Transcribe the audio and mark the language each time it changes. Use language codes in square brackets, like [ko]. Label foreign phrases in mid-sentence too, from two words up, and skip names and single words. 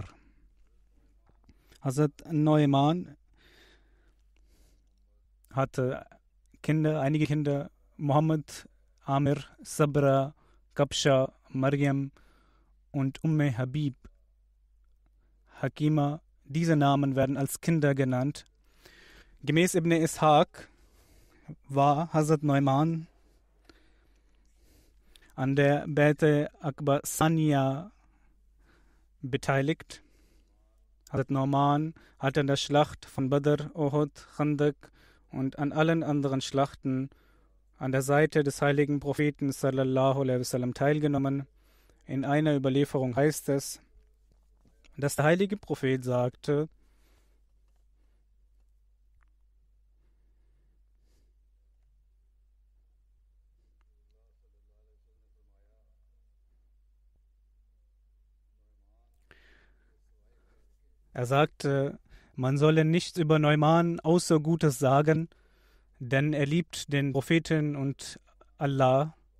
[de] Hazrat Nu'man hatte Kinder, einige Kinder, Muhammad, Amir, Sabra, Kabsha, Maryam und Habib, Hakima. Diese Namen werden als Kinder genannt. Gemäß Ibn Ishaq war Hazrat Nu'man an der Bai'at Aqaba Saniya beteiligt. Hazrat Nu'man hat an der Schlacht von Badr, Uhud, Khandak und an allen anderen Schlachten an der Seite des heiligen Propheten [ar] صلى الله عليه وسلم [de] teilgenommen. In einer Überlieferung heißt es, dass der heilige Prophet sagte: Er sagte, man solle nichts über Nu'man außer Gutes sagen, denn er liebt den Propheten und Allah.